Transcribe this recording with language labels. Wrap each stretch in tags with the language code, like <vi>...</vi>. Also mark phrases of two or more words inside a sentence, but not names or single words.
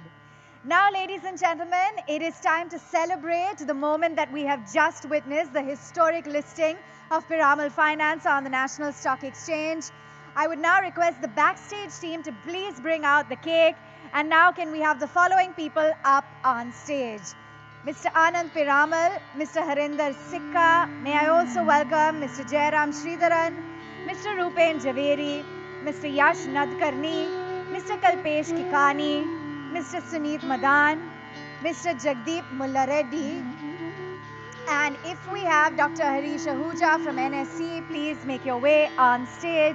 <en>Now, ladies and gentlemen, it is time to celebrate the moment that we have just witnessed, the historic listing of Piramal Finance on the National Stock Exchange. I would now request the backstage team to please bring out the cake. And now can we have the following people up on stage? Mr. Anand Piramal, Mr. Harinder Sikka. May I also welcome Mr. Jairam Sridharan, Mr. Rupen Javeri, Mr. Yash Nadkarni, Mr. Kalpesh Kikani, Mr. Suneet Madan, Mr. Jagdeep Mullareddy. And if we have Dr. Harish Ahuja from NSC, please make your way on stage.</en>